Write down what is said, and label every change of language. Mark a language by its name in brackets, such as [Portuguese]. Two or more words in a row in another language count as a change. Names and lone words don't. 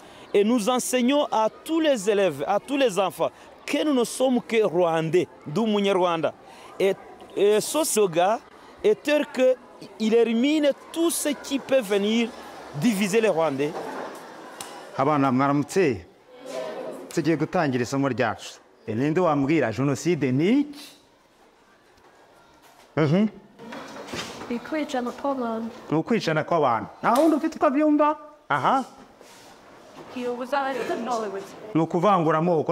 [French] Et nous enseignons à tous les élèves, à tous les enfants, que nous ne sommes que Rwandais, d'où Rwanda. Et ce slogan est tel qu'il élimine tout ce qui peut venir diviser les Rwandais. [Kinyarwanda] Abana mwaramutse tugiye gutangira isomo ryacu. Ninde wambwira jenoside ni iki? Kwicana kw'abantu. Ni ukwicana kw'abantu. Nta wundi ufite uko abyumva? Aha. Ni ukuvangura amoko.